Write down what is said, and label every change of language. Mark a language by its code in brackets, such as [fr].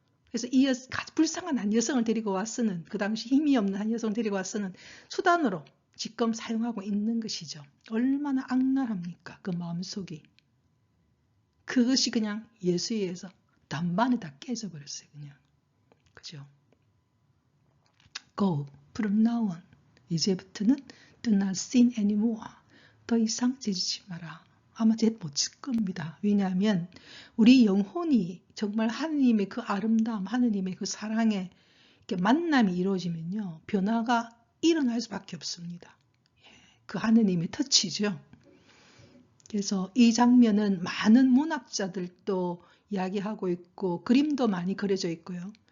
[ko] 그래서 이 불쌍한 한 여성을 데리고 와서는, 그 당시 힘이 없는 한 여성을 데리고 와서는 수단으로 지금 사용하고 있는 것이죠. 얼마나 악랄합니까? 그 마음속이. 그것이 그냥 예수에 의해서 단반에 다 깨져버렸어요. 그냥. 그죠? [en] Go, from now on. [ko] 이제부터는 [en] do not sin anymore. [ko] 더 이상 죄짓지 마라. 아마 죄 못 질 겁니다. 왜냐하면 우리 영혼이 정말 하느님의 그 아름다움, 하느님의 그 사랑에 이렇게 만남이 이루어지면요, 변화가 일어날 수밖에 없습니다. 그 하느님의 터치죠. 그래서 이 장면은 많은 문학자들도 이야기하고 있고 그림도 많이 그려져 있고요.